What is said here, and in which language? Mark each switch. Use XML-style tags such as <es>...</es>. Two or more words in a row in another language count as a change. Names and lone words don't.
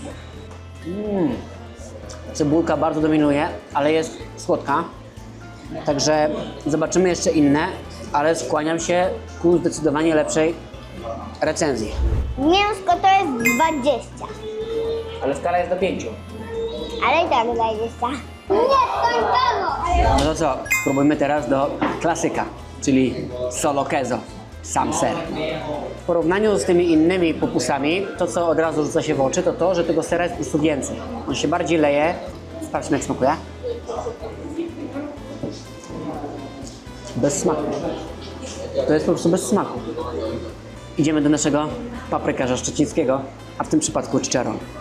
<pl>Cebulka bardzo dominuje, ale jest słodka, także zobaczymy jeszcze inne, ale skłaniam się ku zdecydowanie lepszej recenzji. Mięsko to jest 20. Ale skala jest do 5. Ale i tak 20. Nie, skończono. No to co, spróbujmy teraz do klasyka, czyli</pl> <es>solo queso,</es> <pl>sam ser. W porównaniu z tymi innymi pupusami, to co od razu rzuca się w oczy, to to, że tego sera jest po prostu więcej. On się bardziej leje. Sprawdźmy, jak smakuje. Bez smaku. To jest po prostu bez smaku. Idziemy do naszego paprykarza szczecińskiego, a w tym przypadku chicharron.</pl>